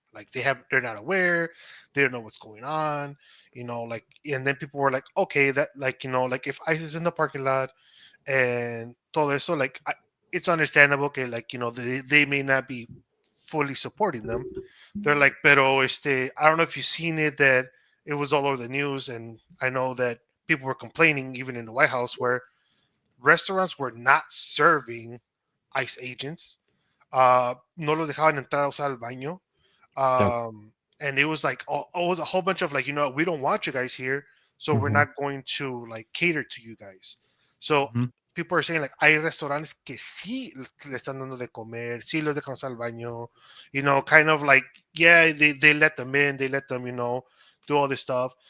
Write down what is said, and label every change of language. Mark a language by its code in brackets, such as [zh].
[en] Like they're not aware, they don't know what's going on, like, and then people were like, okay, that, like, like if ICE is in the parking lot and [es] todo eso, [en] like, it's understandable, okay, like, they may not be fully supporting them. They're like, pero I don't know if you've seen it, that it was all over the news, and I know that people were complaining even in the White House where restaurants were not serving ICE agents. [es] no los dejaban entrar a usar el baño. [en] And it was like, it was a whole bunch of like, we don't want you guys here, so we're not going to like cater to you guys. So Mhm. people are saying like, [es] hay restaurantes que sí le están dando de comer, sí los dejan usar el baño, [en] kind of like, yeah, they let them in, they let them, do all this stuff.